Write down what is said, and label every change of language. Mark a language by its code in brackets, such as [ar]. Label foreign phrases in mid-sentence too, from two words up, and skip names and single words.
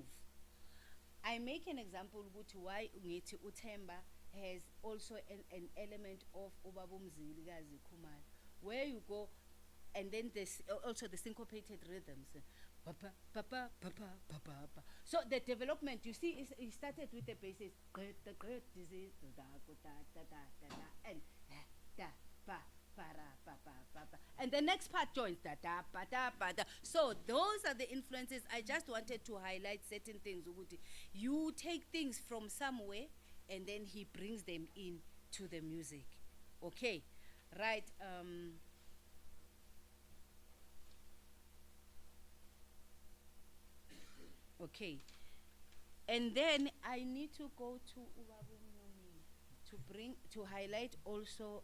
[en] I make an example to why Ngeti Utemba has also an element of Ubabumziligazi Kumar, where you go, and then there's also the syncopated rhythms. pa, pa, pa, pa, pa, pa, pa, pa. So the development, you see, it started with the bases, and da, pa, pa, ra, pa, pa, pa, pa. And the next part joins da, da, pa, da, pa, da. So those are the influences. I just wanted to highlight certain things. You take things from somewhere, and then he brings them in to the music. Okay, right. Okay, and then I need to go to Ubabumnomi to highlight also.